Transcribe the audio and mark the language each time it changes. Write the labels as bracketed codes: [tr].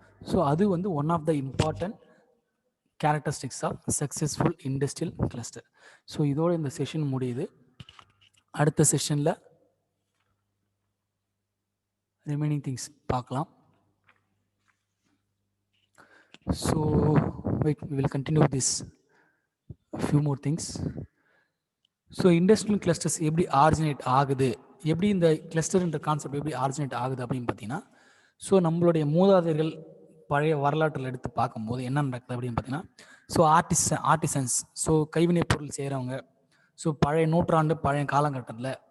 [en] so [ta] அது வந்து [en] One of the important characteristics of successful industrial cluster. [ta] So இதோட இந்த செஷன் முடியுது. அடுத்த செஷனில் ரிமைனிங் திங்ஸ் பார்க்கலாம். [en] So wait, we will continue this few more things. [ta] So industrial clusters எப்படி ஆரிஜினேட் ஆகுது, எப்படி இந்த கிளஸ்டர்ன்ற கான்செப்ட் எப்படி ஆரிஜினேட் ஆகுது அப்படின்னு பார்த்தீங்கன்னா, ஸோ நம்மளுடைய மூதாதையர்கள் பழைய வரலாற்றில் எடுத்து பார்க்கும்போது என்ன நடக்குது அப்படின்னு பார்த்தீங்கன்னா, ஸோ ஆர்டிசன்ஸ், ஸோ கைவினைப் பொருள் செய்கிறவங்க, ஸோ பழைய நூற்றாண்டு பழைய காலகட்டத்தில்